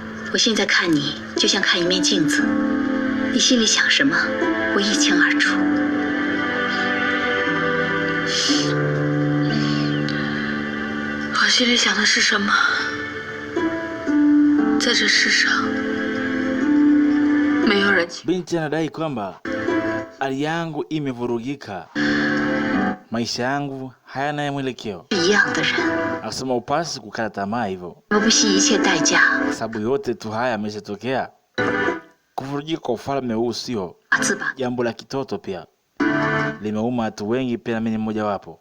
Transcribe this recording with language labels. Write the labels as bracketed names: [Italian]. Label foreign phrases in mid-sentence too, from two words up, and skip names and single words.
[Chinese] 我现在看你就像看一面镜子，你心里想什么，我一清二楚。我心里想的是什么，在这世上没有人。 [Swahili] Binti anadai kwamba hali yangu imevurugika, maisha yangu hayana mwelekeo. Akasema upasi kukata tamaa hivyo, sababu yote tu haya yameshatokea. Kuvurugika kwa ufalme huu sio jambo la kitoto, pia limeuma watu wengi, pia na mimi mmoja wapo.